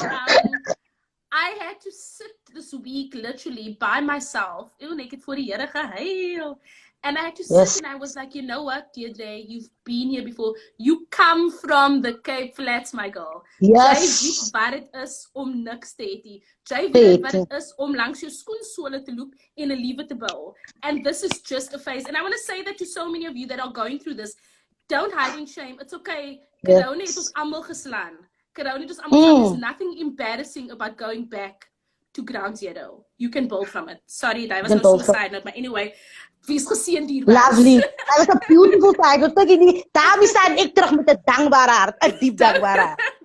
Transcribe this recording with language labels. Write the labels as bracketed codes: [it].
[en] And I had to sit this week literally by myself. [af] Ek het voor die Here gehuil. [en] And I had to sit and I was like, you know what, Deirdre, you've been here before. You come from the Cape Flats, my girl. Yes. [af] Jy weet wat dit is om niks te hê nie. Jy weet wat dit is om langs jou skoensole te loop en 'n liewe te bou. [en] And this is just a phase. And I want to say that to so many of you that are going through this, don't hide in shame. It's okay. [af] Corona het ons almal geslaan. Corona het ons almal geslaan. [en] There's nothing embarrassing about going back to ground zero. You can build from it. Sorry, that was no suicide note, but anyway, [af] wees geseënd hier. [en] Lovely. That was a beautiful time. [af] Daarom staan ek terug met 'n dankbare hart, 'n diep dankbare hart.